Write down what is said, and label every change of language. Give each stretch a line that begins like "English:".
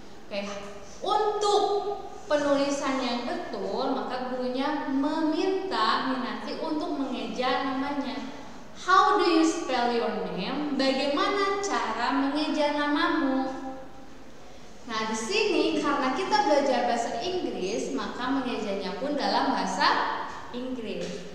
Indonesian: Oke, untuk penulisan yang betul, maka gurunya meminta Minanti untuk mengeja namanya.
English: How do you spell your name?
Indonesian: Bagaimana cara mengeja namamu? Nah, di sini karena kita belajar bahasa Inggris, maka mengejanya pun dalam bahasa Inggris.